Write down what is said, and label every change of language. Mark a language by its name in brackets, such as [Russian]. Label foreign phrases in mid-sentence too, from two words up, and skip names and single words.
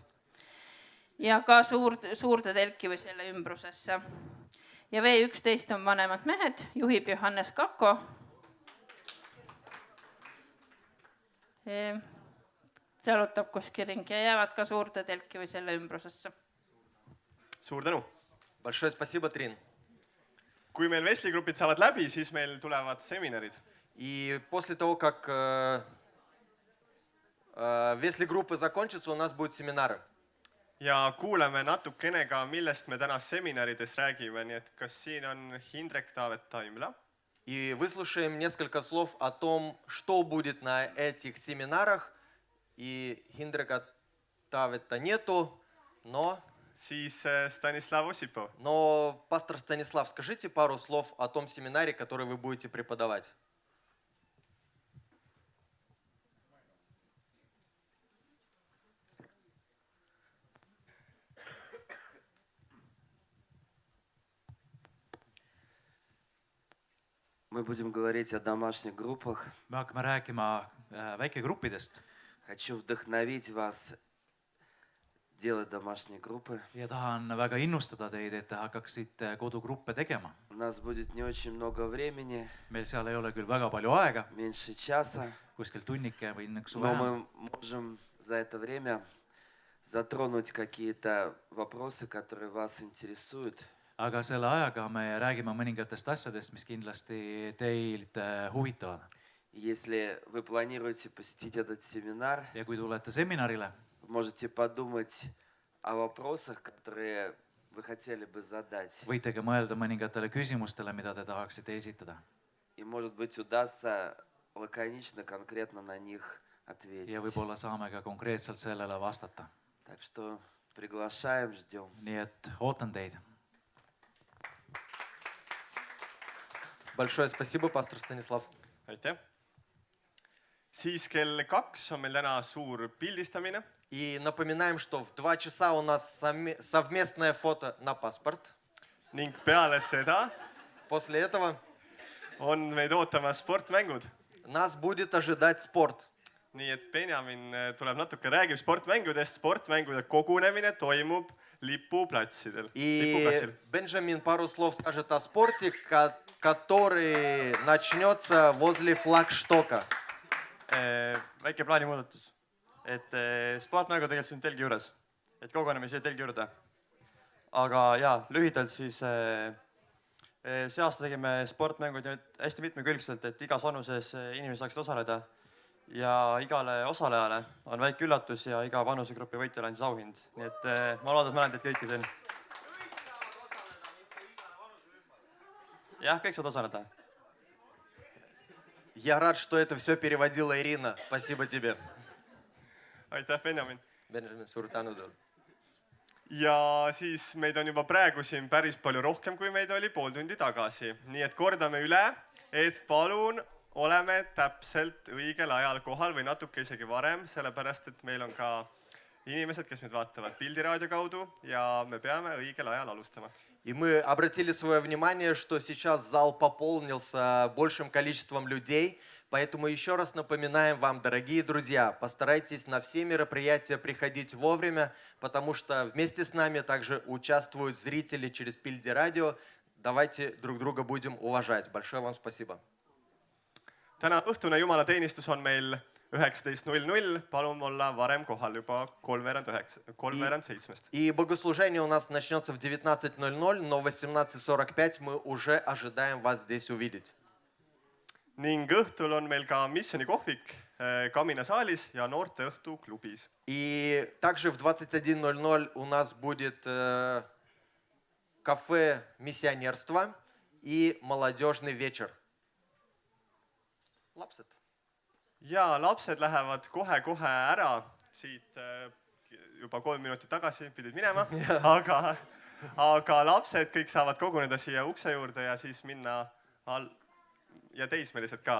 [Estonian] Ja ka suurde telki või selle ümbrusesse. Ja V11 on vanemad mehed, juhib Johannes Kakko. Jalutab kuskil ringi ja jäävad ka suurde telki või selle ümbrusesse. Suur tänu! [Russian] Большое спасибо, Трин. [Estonian] Kui meil vestligrupid saavad läbi, siis meil tulevad seminarid. [Russian] И после того, как весли-группы закончатся, у нас будут семинары. [Estonian] Ja kuuleme natukene ka, millest me täna seminarides räägime, nii et kas siin on Hindrek Taavet Taimla? [Russian] И выслушаем несколько слов о том, что будет на этих семинарах. И Хиндрека Тавета нету, но... [Estonian] Siis Stanislav Osipov. [Russian] Но, пастор Станислав, скажите пару слов о том семинаре, который вы будете преподавать. Мы будем говорить о домашних группах. [Estonian] Me hakkame rääkima väikegruppidest. [Russian] Хочу вдохновить вас делать домашние группы. [Estonian] Ja tahan väga innustada teid, et te hakkaksite kodugruppe tegema. [Russian] У нас будет не очень много времени, [Estonian] Meil seal ei ole küll väga palju aega, [Russian] меньше часа, [Estonian] kuskil tunnike või nõksu [Russian] но [Estonian] vähem. [Russian] мы можем за это время затронуть какие-то вопросы, которые вас интересуют. [Estonian] Aga selle ajaga me räägime mõningatest asjadest, mis kindlasti teilt huvitavad. [Russian] Если вы планируете посетить этот семинар, [Estonian] Ja kui tulete seminarile, [Russian] можете подумать о вопросах, которые вы хотели бы задать. [Estonian] võite ka mõelda mõningatele küsimustele, mida te tahaksite esitada. [Russian] И, может быть, удастся лаконично, конкретно на них ответить. [Estonian] Ja võib-olla saame ka konkreetselt sellele vastata. [Russian] Так что приглашаем, ждем. [Estonian] Nii et ootan teid. [Russian] Большое спасибо, пастор Станислав. [Estonian] Aitäh! Siis kell 2 on meil täna suur pildistamine. [Russian] И напоминаем, что в 2 часа у нас совместное фото на паспорт. [Estonian] Ning peale seda [Russian] После этого [Estonian] on meid ootamas sportmängud. [Russian] нас будет ожидать спорт. [Estonian] Nii et Benjamin tuleb natuke räägib sportmängudest. Sportmängude kogunemine toimub lipuplatsidel. [Russian] И Бенджамин пару слов скажет о спорте, который начнется возле флагштока. [Estonian] Väike plaanimuudatus. Sportmängu tegelikult siin telgi juures. Et koguneme siia telgi juurde. Aga jaa, lühidalt siis see aasta tegime sportmängud hästi mitmekülgselt, et igas vanuses inimesed saaksid osaleda. Ja igale osalejale on väike üllatus ja iga vanusegrupi võitjale on siis auhind. Nii et ma loodan, et mälen teid kõiki siin. Jah, kõik saavad osaleda. [Russian] Я рад, что это все переводила Ирина. Спасибо тебе. [Estonian] Aitäh, Benjamin! [Russian] Бенджамин Суртанудов. [Estonian] ja siis meid on juba praegu siin päris palju rohkem, kui meid oli pool tundi tagasi. Nii et kordame üle, et palun oleme täpselt õigel ajal kohal või natuke isegi varem, sellepärast et meil on ka inimesed, kes meid vaatavad pildiraadio kaudu ja me peame õigel ajal alustama. [Russian] И мы обратили свое внимание, что сейчас зал пополнился большим количеством людей, поэтому еще раз напоминаем вам, дорогие друзья, постарайтесь на все мероприятия приходить вовремя, потому что вместе с нами также участвуют зрители через Пильди-радио. Давайте друг друга будем уважать. Большое вам спасибо. [Estonian] Täna õhtune jumalateenistus on meil 19:00, palun olla varem kohal juba 6:45. [Russian] И богослужение у нас начнется в 19:00, но в 18:45 мы уже ожидаем вас здесь увидеть. [Estonian] Ning õhtul on meil ka missionikohvik Kamina saalis ja noorteõhtu klubis. [Russian] И также в 21:00 у нас будет кафе миссионерства и молодежный вечер. [Estonian] Lapsed. Ja lapsed lähevad kohe-kohe ära siit juba 3 minutit tagasi pidid minema, aga lapsed kõik saavad koguneda siia ukse juurde ja siis minna ja teismelised ka.